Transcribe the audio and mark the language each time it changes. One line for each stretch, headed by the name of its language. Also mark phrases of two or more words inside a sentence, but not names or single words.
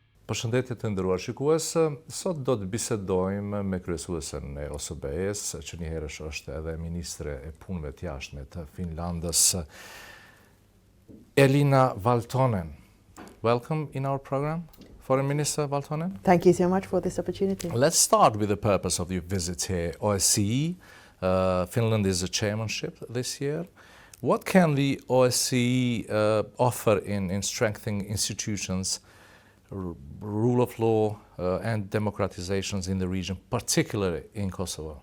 Albanian: Përshëndetje të nderuar shikues, sot do të bisedojmë me kryesuesen e OSBE-s, që njëherësh është edhe Ministre e Punëve të Jashtme të Finlandës, Elina Valtonen.
English: Welcome in our program, Foreign Minister Valtonen. Thank you so much for this opportunity. Let's start with the purpose of your visit here. OSCE, Finland is a chairmanship this year. What can the OSCE offer in strengthening institutions, rule of law and democratizations in the region, particularly in Kosovo?